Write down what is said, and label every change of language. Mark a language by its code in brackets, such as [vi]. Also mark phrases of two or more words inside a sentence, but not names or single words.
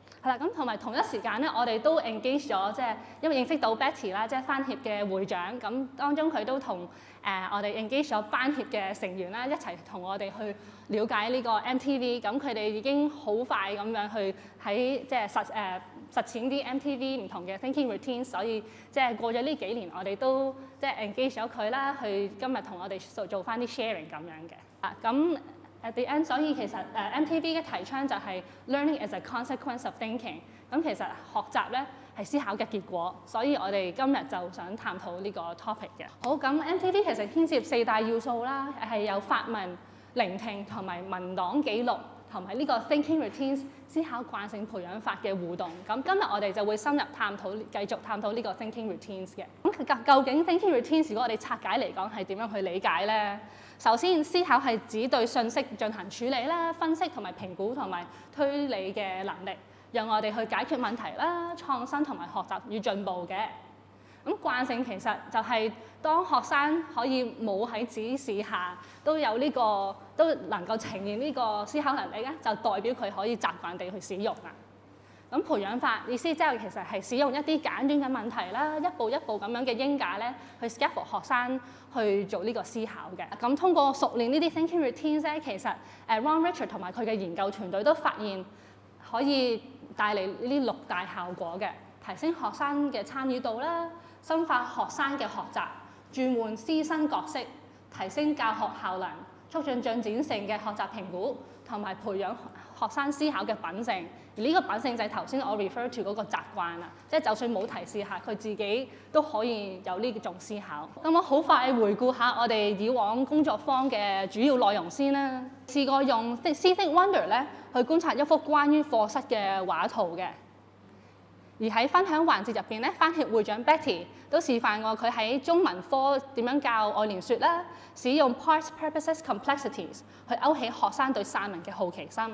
[yue] 係啦，咁同埋同一時間咧，我哋都 engage 咗，即係因為認識到 Betty 啦，即係翻協嘅會長，咁當中佢都同我哋 engage 咗班協嘅成員啦，一齊同我哋去了解呢個 MTV，咁佢哋已經好快咁樣去喺即係實踐啲 MTV 唔同嘅 [en] thinking routine， [yue] 所以即係過咗呢幾年，我哋都即係 engage 咗佢啦，去今日同我哋做翻啲 sharing 咁樣嘅。 [en] 咁 at the end， [yue] 所以其實MTV 嘅提倡就係 [en] learning as a consequence of thinking。 [yue] 咁其實學習咧係思考嘅結果，所以我哋今日就想探討呢個 topic 嘅。好，咁 MTV 其實牽涉4大要素啦，係有發問、聆聽同埋文檔記錄，同埋呢個 [en] thinking routines [yue] 思考慣性培養法嘅互動。咁今日我哋就會深入探討，繼續探討呢個 [en] thinking routines [yue] 嘅。咁究竟 [en] thinking routines [yue] 如果我哋拆解嚟講係點樣去理解咧？首先，思考係指對信息進行處理啦、分析同埋評估同埋推理嘅能力，讓我哋去解決問題啦、創新同埋學習與進步嘅。咁慣性其實就係當學生可以冇喺指示下都有呢個都能夠呈現呢個思考能力咧，就代表佢可以習慣地去使用啦。咁培養法意思即係其實係使用一啲簡短嘅問題啦，一步一步咁樣嘅英解咧，去 scaffold 學生去做呢個思考嘅。咁通過熟練呢啲 [en] thinking routines [yue] 咧，其實Ron Richard 同埋佢嘅研究團隊都發現可以帶嚟呢啲6大效果嘅，提升學生嘅參與度啦，深化學生嘅學習，轉換師生角色，提升教學效能，促進進展性嘅學習評估，同埋培養學生思考嘅品性。而呢個品性就係頭先我 [en] refer to [yue] 嗰個習慣啦，即係就算冇提示下，佢自己都可以有呢種思考。咁我好快回顧下我哋以往工作坊嘅主要內容先啦。試過用 See Think Wonder 咧去觀察一幅關於課室嘅畫圖嘅。而喺分享環節入邊咧，翻協會長 Betty 都示範過佢喺中文科點樣教愛蓮說啦，使用 Parts, Purposes, Complexities 去勾起學生對散文嘅好奇心。